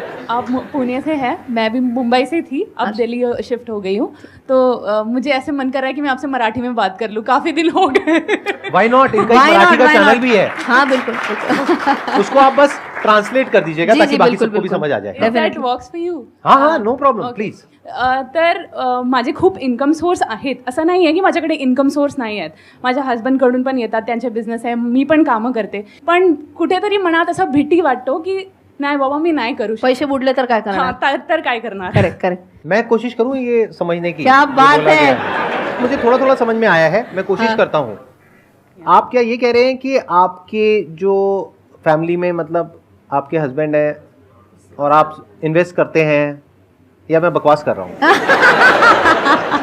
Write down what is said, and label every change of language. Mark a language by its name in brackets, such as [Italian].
[Hindi] आप पुणे से हैं, मैं भी मुंबई से थी, अब दिल्ली शिफ्ट हो गई हूँ, तो मुझे ऐसे मन कर रहा है कि मैं आपसे मराठी में बात कर लूँ, काफी दिन हो गए। [English] Why not? [Hindi] इनका एक मराठी का चैनल भी है। हाँ बिल्कुल, उसको आप बस ट्रांसलेट कर दीजिएगा ताकि बाकी सबको भी समझ आ जाए। [English] That works for you? हाँ, no problem, please. [Marathi] तर माझे खूप इन्कम सोर्स आहेत, असं नाही आहे की माझ्याकडे इन्कम सोर्स नाही आहेत. माझ्या हस्बंडकडून पण येतात, त्यांचे बिझनेस आहे, मी पण कामं करते, पण कुठेतरी मनात असा भीती वाटतो की नाही बाबा मी नाही करू शकत. पैसे बुडले तर काय करणार? तर काय करणार? [English] Correct correct. [Hindi] मैं कोशिश करूँ ये समझने की। क्या बात है। मुझे थोड़ा थोड़ा समझ में आया है, मैं कोशिश करता हूँ। आप क्या ये कह रहे हैं कि आपके जो फैमिली में मतलब आपके हस्बैंड है और आप इन्वेस्ट करते हैं, या मैं बकवास कर रहा हूँ?